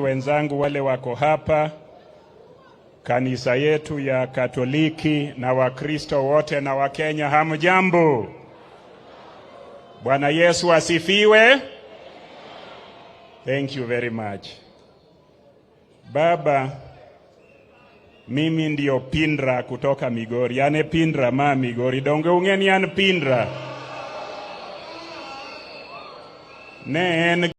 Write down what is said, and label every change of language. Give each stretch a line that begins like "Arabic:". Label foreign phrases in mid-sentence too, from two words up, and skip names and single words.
Swahili: wenzangu wale wako hapa, kanisa yetu ya Katoliki na Wakristo wote na Wakenya, hamjambo? Bwana Yesu asifiwe.
English: Thank you very much.
Swahili: Baba, mimi ndio Pindra kutoka Migori.
Luo (Kenya and Tanzania): Ane Pindra ma Migori. Donge ungeni ane Pindra. Ne